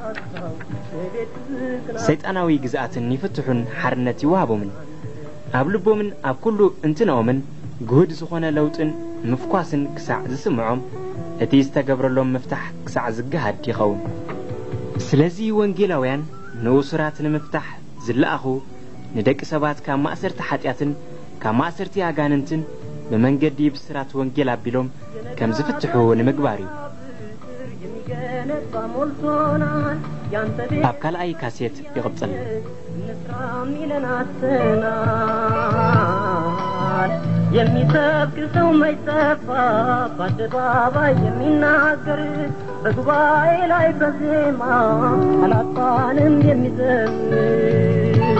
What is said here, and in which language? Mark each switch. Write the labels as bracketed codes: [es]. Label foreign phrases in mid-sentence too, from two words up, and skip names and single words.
[ti] ሰይጣናዊ ግዝኣትን ይፍትሑን ሓርነት ይወሃቦምን ኣብ ልቦምን ኣብ ኩሉ እንትነኦምን ጉህድ ዝኾነ ለውጥን ምፍኳስን ክሳዕ ዝስምዖም እቲ ዝተገብረሎም መፍታሕ ክሳዕ ዝጋሃድ ይኸውን ስለዚ ወንጌላውያን ንኡስራት ንምፍታሕ ዝለኣኹ ንደቂ ሰባት ካብ ማእሰርቲ ሓጢአትን ካብ ማእሰርቲ አጋንንትን በመንገዲ ብስራት ወንጌል አቢሎም ከም ዝፍትሑ ንምግባር እዩ ኣብ ካልኣይ ካሴት ይቕጽል [am] የሚሰብክ ሰው ማይጠፋ በአደባባይ የሚናገር በጉባኤ ላይ በዜማ አላጣንም የሚዘምር